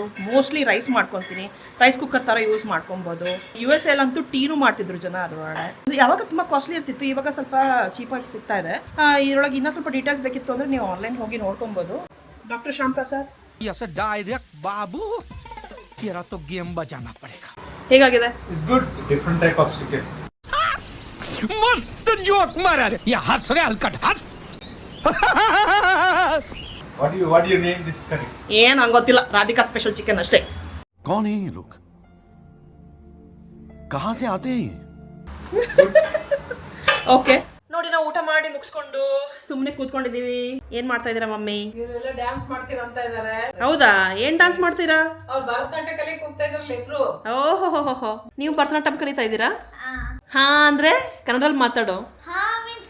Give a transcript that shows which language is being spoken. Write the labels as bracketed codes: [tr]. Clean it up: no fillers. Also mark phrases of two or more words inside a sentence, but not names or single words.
[en] mostly rice [kn] ಮಾಡ್ಕೊತೀನಿ. [en] rice cooker [kn] ಥರ ಯೂಸ್ ಮಾಡ್ಕೊಬೋದು. US ಅಲ್ಲಂತೂ ಟೀನು ಮಾಡ್ತಿದ್ರು ಜನ ಅದರೊಳಗೆ. ಯಾವಾಗ ತುಂಬ ಕಾಸ್ಟ್ಲಿ ಇರ್ತಿತ್ತು, ಇವಾಗ ಸ್ವಲ್ಪ ಚೀಪಾಗಿ ಸಿಗ್ತಾ ಇದೆ. ಇದರೊಳಗೆ ಇನ್ನೂ ಸ್ವಲ್ಪ ಡೀಟೇಲ್ಸ್ ಬೇಕಿತ್ತು ಅಂದರೆ ನೀವು ಆನ್ಲೈನ್ ಹೋಗಿ ನೋಡ್ಕೊಬೋದು. ಡಾಕ್ಟರ್ ಶ್ಯಾಮ್ ಪ್ರಸಾದ್ [hi] ಡೈರೆಕ್ಟ್ ಬಾಬು तेरा तो गेम बजाना पड़ेगा. [kn] ಹೇಗಾಗಿದೆ? [en] It's good. Different type of chicken. [hi] मस्त जोक मारा रे. ये हंस रे हलकट हंस. [en] What do you name this curry? [kn] ಏನು ನಂಗೆ ಗೊತ್ತಿಲ್ಲ. ರಾಧಿಕಾ ಸ್ಪೆಷಲ್ ಚಿಕನ್ ಅಷ್ಟೇ. [hi] कौन है ये लोग? कहाँ से आते हैं? [kn] ಓಕೆ ನೋಡಿ, ನಾವು ಊಟ ಮಾಡಿ ಮುಗಿಸ್ಕೊಂಡು ಸುಮ್ಮನೆ ಕೂತ್ಕೊಂಡಿದೀವಿ. ಏನ್ ಮಾಡ್ತಾ ಇದೀರಾ ಮಮ್ಮಿ? ಇವರೆಲ್ಲ ಡ್ಯಾನ್ಸ್ ಮಾಡ್ತೀರಾ ಅಂತ ಇದಾರೆ. ಹೌದಾ? ಏನ್ ಡ್ಯಾನ್ಸ್ ಮಾಡ್ತೀರಾ? ಅವ್ರು ಭರತನಾಟ್ಯ ಕಲಿಯಕ್ಕೆ ಹೋಗ್ತಾ ಇದ್ರಲ್ಲ ಇಬ್ರು. ಓಹೋ, ನೀವು ಭರತನಾಟ್ಯಂ ಕಲಿತಾ ಇದ್ದೀರಾ? ಹಾ ಅಂದ್ರೆ ಕನ್ನಡದಲ್ಲಿ ಮಾತಾಡು.